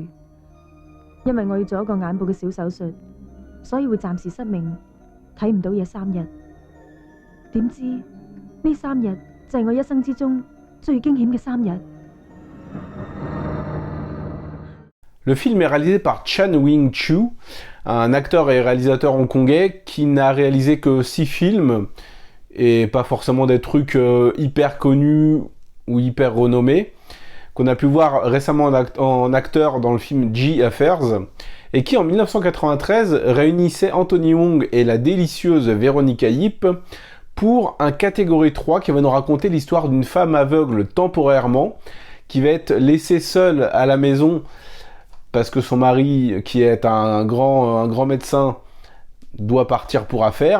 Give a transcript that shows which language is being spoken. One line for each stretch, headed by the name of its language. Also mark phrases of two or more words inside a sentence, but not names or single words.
Cantonese: 因為我要做一個眼部嘅小手術，所以會暫時失明，睇唔到嘢3日。點知呢3日就係我一生之中最驚險嘅3日。
French: Le film est réalisé par Chan Wing-Chuu, un acteur et réalisateur hongkongais qui n'a réalisé que 6 films et pas forcément des trucs hyper connus ou hyper renommés, qu'on a pu voir récemment en acteur dans le film G Affairs, et qui en 1993 réunissait Anthony Wong et la délicieuse Veronica Yip pour un catégorie 3 qui va nous raconter l'histoire d'une femme aveugle temporairement, qui va être laissée seule à la maison parce que son mari, qui est un grand médecin, doit partir pour affaires.